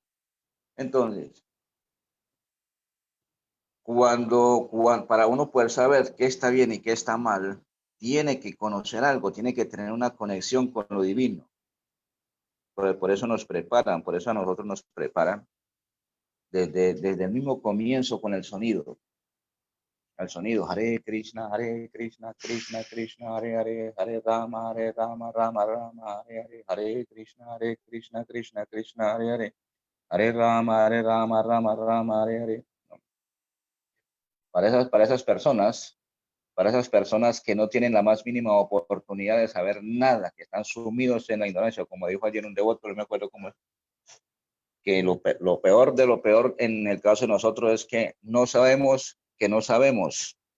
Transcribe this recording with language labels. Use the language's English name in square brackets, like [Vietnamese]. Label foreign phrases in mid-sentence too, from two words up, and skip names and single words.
[Spanish] Entonces, para uno poder saber qué está bien y qué está mal, tiene que conocer algo, tiene que tener una conexión con lo divino. Por eso nos preparan, por eso a nosotros nos preparan desde el mismo comienzo con el sonido. El sonido, Hare Krishna, Krishna Krishna, Hare Rama, Rama Rama, Hare Krishna, Krishna Krishna, Hare Rama, Rama Rama, Hare. Para esas personas que no tienen la más mínima oportunidad de saber nada, que están sumidos en la ignorancia, como dijo ayer un devoto, no me acuerdo cómo es, que lo peor de lo peor en el caso de nosotros es que no sabemos que no sabemos.